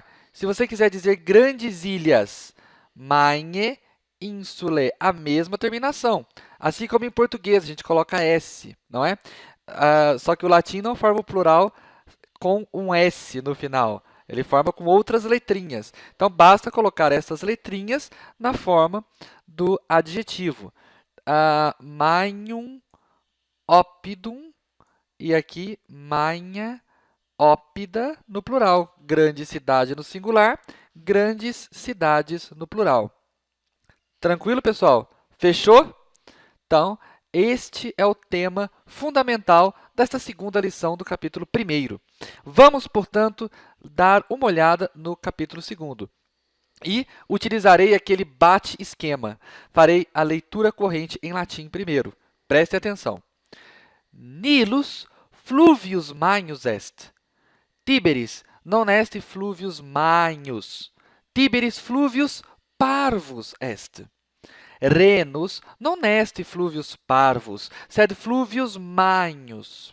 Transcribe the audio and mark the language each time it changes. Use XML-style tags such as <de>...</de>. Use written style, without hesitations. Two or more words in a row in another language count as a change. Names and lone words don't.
<pt>Se você quiser dizer grandes ilhas,</pt> <la>Magne Insulae,</la> <pt>a mesma terminação. Assim como em português, a gente coloca S, não é? Só que o latim não forma o plural com um S no final. Ele forma com outras letrinhas. Então, basta colocar essas letrinhas na forma do adjetivo.</pt> <la>Magnum opidum,</la> <pt>e aqui</pt> <la>manha ópida</la> <pt>no plural. Grande cidade no singular, grandes cidades no plural. Tranquilo, pessoal? Fechou? Então, este é o tema fundamental desta segunda lição do capítulo 1º. Vamos, portanto, dar uma olhada no capítulo 2º. E utilizarei aquele bate-esquema. Farei a leitura corrente em latim primeiro. Preste atenção.</pt> <la>Nilus fluvius magnus est. Tiberis non est fluvius magnus. Tiberis fluvius parvus est. Renus non est fluvius parvus, sed fluvius magnus.</la>